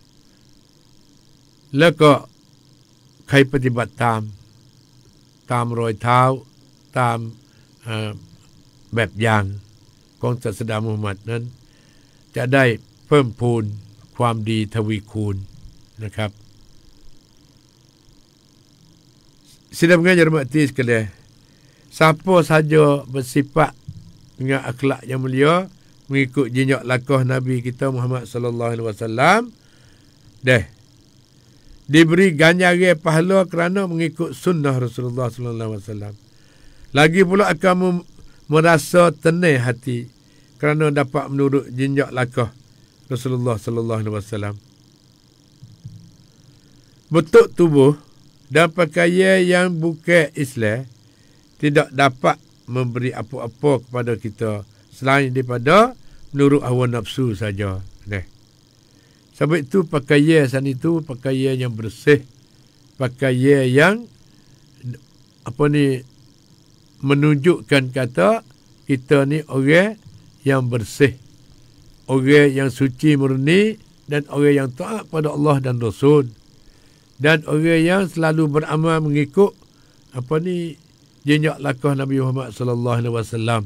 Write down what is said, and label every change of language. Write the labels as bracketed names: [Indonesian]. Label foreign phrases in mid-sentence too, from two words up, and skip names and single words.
[Thai] แล้วก็ใครปฏิบัติตามรอยเท้าตามแบบอย่างของศาสดามุฮัมมัดนั้นจะได้เพิ่มพูนความดีทวีคูณนะครับ [Malay] Sidang mengajar mati sekalian siapa saja bersifat dengan akhlak yang mulia, mengikut jejak langkah Nabi kita Muhammad [Arabic] صلى الله عليه وسلم, [Malay] diberi ganjaran pahala kerana mengikut sunnah [Arabic] رسول الله صلى الله عليه وسلم. [Malay] Lagi pula akan merasa tenang hati kerana dapat menurut jejak langkah [Arabic] رسول الله صلى الله عليه وسلم. [Malay] Bentuk tubuh dan pakaian yang bukan Islam tidak dapat memberi apa-apa kepada kita selain daripada menurut hawa nafsu saja. Sebab itu pakaian sana itu pakaian yang bersih, pakaian yang menunjukkan kata kita ni orang yang bersih, orang yang suci murni, dan orang yang taat pada Allah dan Rasul, dan orang yang selalu beramal mengikut jejak langkah Nabi Muhammad [Arabic] صلى الله عليه وسلم.